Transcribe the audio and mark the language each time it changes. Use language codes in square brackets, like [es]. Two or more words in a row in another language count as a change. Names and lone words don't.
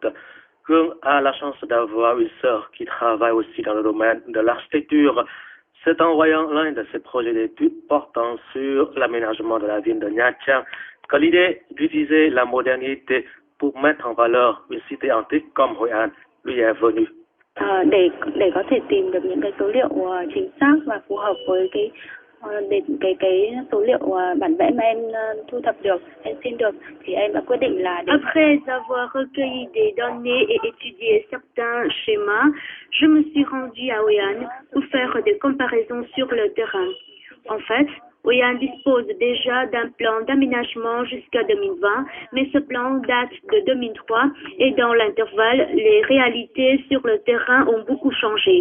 [fr] Hương a la chance d'avoir une sœur qui travaille aussi dans le domaine de l'architecture. C'est en voyant l'un de ses projets d'études portant sur l'aménagement de la ville de Nha Trang que l'idée d'utiliser la modernité pour mettre en valeur une cité antique comme Hoi An lui est venue. [vi] Để có thể tìm được những cái số liệu chính xác và phù hợp với cái số liệu bản vẽ mà em thu thập được, em xin được, thì em đã quyết định là [fr] Après avoir recueilli des données et étudié certains schémas, je me suis rendue à Hoi An pour faire des comparaisons sur le terrain. En fait, Hoi An dispose déjà d'un plan d'aménagement jusqu'à 2020, mais ce plan date de 2003 et dans l'intervalle, les réalités sur le terrain ont beaucoup changé.